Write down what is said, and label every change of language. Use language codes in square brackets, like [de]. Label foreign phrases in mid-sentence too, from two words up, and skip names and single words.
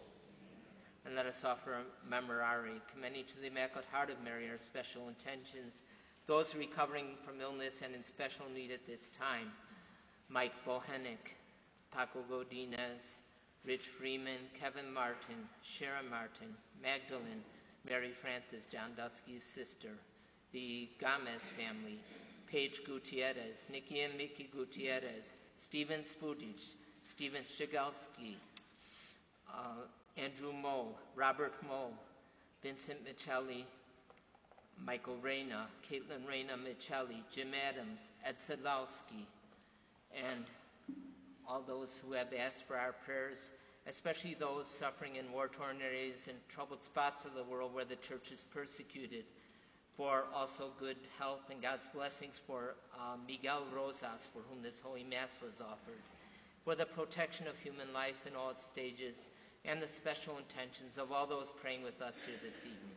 [en] And let us offer a memorare, commending to the Immaculate Heart of Mary our special intentions, those recovering from illness and in special need at this time: Mike Bohenick, Paco Godinez, Rich Freeman, Kevin Martin, Sharon Martin, Magdalene, Mary Frances, John Dusky's sister, the Gomez family, Paige Gutierrez, Nikki and Mickey Gutierrez, Stephen Spudich, Stephen Shigalski, Andrew Moe, Robert Moe, Vincent Michelli, Michael Reyna, Caitlin Reyna Michelli, Jim Adams, Ed Sadlowski, and all those who have asked for our prayers, especially those suffering in war-torn areas and troubled spots of the world where the church is persecuted, for also good health and God's blessings for Miguel Rosas, for whom this Holy Mass was offered, for the protection of human life in all its stages, and the special intentions of all those praying with us here this evening.